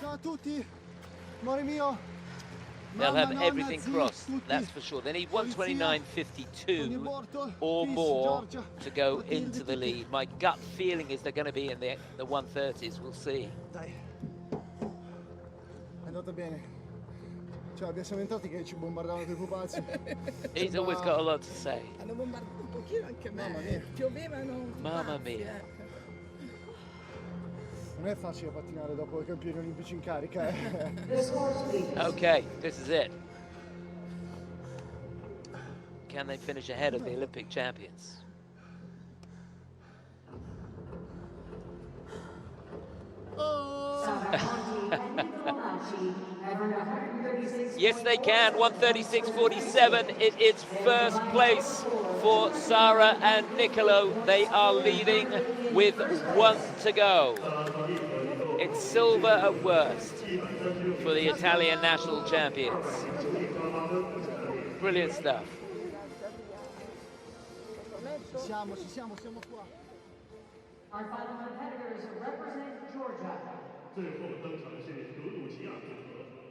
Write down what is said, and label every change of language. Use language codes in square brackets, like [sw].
[it] Ciao a tutti, amore mio. [en] They'll have everything crossed, that's for sure. They need 129.52 or more to go into the lead. My gut feeling is they're going to be in the 130s. We'll see. [it] Dai. È andata bene. Cioè, siamo entrati che ci bombardavano dei pupazzi. [en] He's always got a lot to say. [it] Hanno bombardato un pochino anche me. Mamma mia. Piovevano. Mamma mia. Non è facile pattinare dopo i campioni olimpici in carica, eh. [en] Okay, this is it. Can they finish ahead of the Olympic champions? Yes, they can. 136.47. It's first place for Sara and Niccolo. They are leading with 1 to go. It's silver at worst for the Italian national champions. Brilliant stuff. [it] Siamo qua. [en] Our final competitors represent Georgia. [zh] 最后登场的是德鲁齐亚组合。